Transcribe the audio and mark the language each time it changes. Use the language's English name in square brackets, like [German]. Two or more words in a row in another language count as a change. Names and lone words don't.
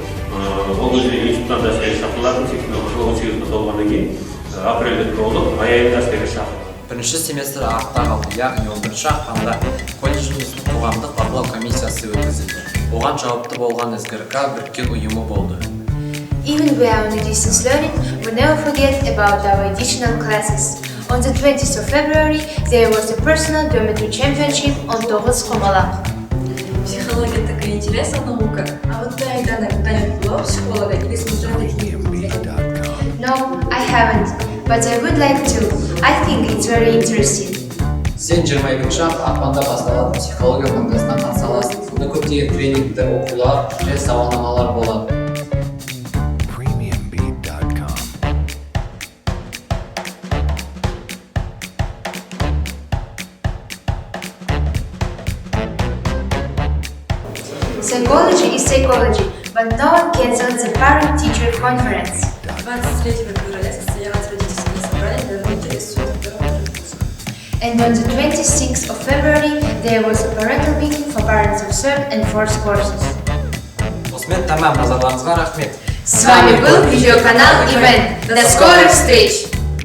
[Kazakh] Ол кезде институттан да әскерге шақырылдым. 18 жасқа толғаннан кейін апрельде толдым, ай айында әскерге шақырылдым. Бірінші семестр артта қалды, яғни 11 ақпанда колледжіміздің қоғамдық бақылау комиссиясы өткізілді. Оған жауапты болған СГРК біріккен ұйымы болды. [English] Even we are on the distance learning, we never forget about our additional classes. On the 20th of February, there was a personal dormitory championship on Toros Komala. [Russian] Психология такая интересная наука. А вот ты, Айдана, когда-нибудь была у психолога или смотрела такие фильмы? [English] No, I haven't, but I would like to. I think it's very interesting. [Kazakh] Сен 22 ақпанда басталатын психология маңдасына қатыса аласың. Мұнда көптеген тренингтер, оқулар және сауалнамалар болады. [English] Psychology is psychology, but no one cancelled the parent-teacher conference. [Russian] 23 февраля состоялось родительское собрание для родителей студентов. [English] And on the 26th of February, there was a parental meeting for parents of third and fourth courses. [Kazakh] Осымен тамам, назарларыңызға рахмет. [Russian] С вами был видеоканал Event. До скорых встреч!